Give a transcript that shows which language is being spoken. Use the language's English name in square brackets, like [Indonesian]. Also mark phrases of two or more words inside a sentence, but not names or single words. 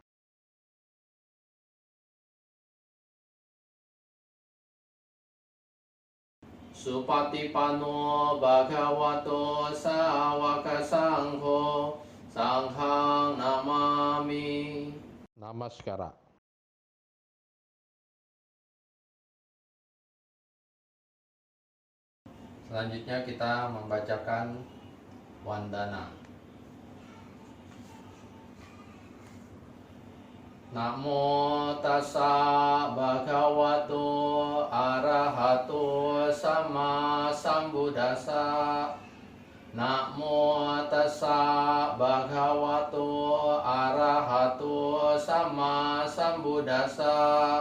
[Pali] Supatipanno bhagavato sawaka sangho sanghang namami. Namaskara. [Indonesian] Selanjutnya kita membacakan Wandana. [Pali] Namo tassa bhagavato arahato sama sambuddhassa. Namo tassa bhagavato arahato sama sambuddhassa.